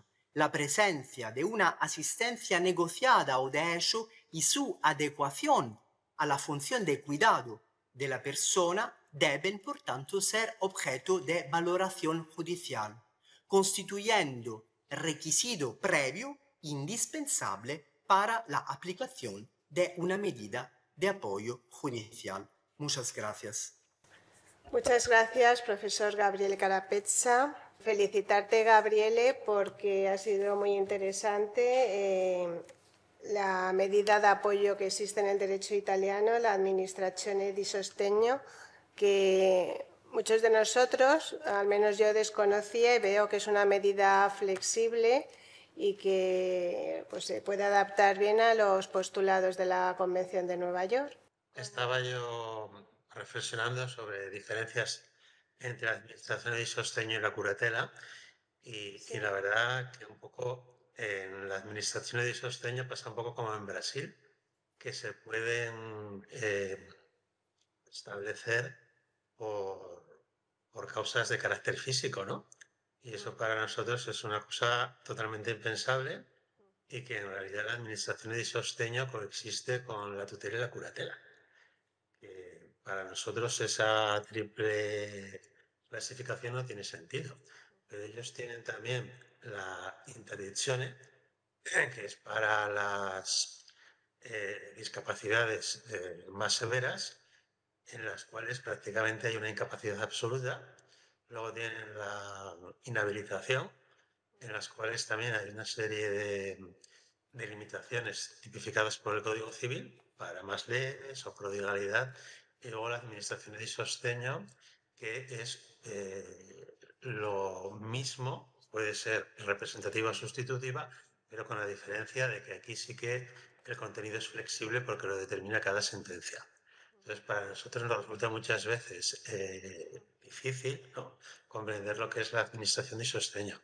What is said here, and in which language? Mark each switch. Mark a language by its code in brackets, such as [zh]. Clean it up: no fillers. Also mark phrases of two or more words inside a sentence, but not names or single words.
[es] La presencia de una asistencia negociada o de hecho y su adecuación a la función de cuidado de la persona deben, por tanto, ser objeto de valoración judicial, constituyendo requisito previo indispensable para la aplicación de una medida de apoyo judicial. Muchas gracias. Muchas gracias, profesor Gabriele Carapezza. Felicitarte, Gabriele, porque ha sido muy interesante la medida de apoyo que existe en el derecho italiano, [it] la Amministrazione di Sostegno, [es] que muchos de nosotros, al menos yo, desconocía y veo que es una medida flexible y que pues, se puede adaptar bien a los postulados de la Convención de Nueva York. Estaba yo reflexionando sobre diferencias entre la administración de sostegno y la curatela y la verdad que un poco en la [it] administrazione di sostegno [es] pasa un poco como en Brasil, que se pueden establecer por causas de carácter físico, ¿no? Y eso para nosotros es una cosa totalmente impensable y que en realidad la [it] administrazione di sostegno [es] coexiste con la tutela y la curatela. Para nosotros esa triple clasificación no tiene sentido, pero ellos tienen también la interdizione, que es para las discapacidades más severas, en las cuales prácticamente hay una incapacidad absoluta. Luego tienen la inhabilitación, en las cuales también hay una serie de limitaciones tipificadas por el Código Civil para más leves o prodigalidad, y luego la [it] administrazione di sostegno, [es] que es lo mismo, puede ser representativa o sustitutiva, pero con la diferencia de que aquí sí que el contenido es flexible porque lo determina cada sentencia. Entonces, para nosotros nos resulta muchas veces difícil, ¿no?, comprender lo que es la administración de sostegno.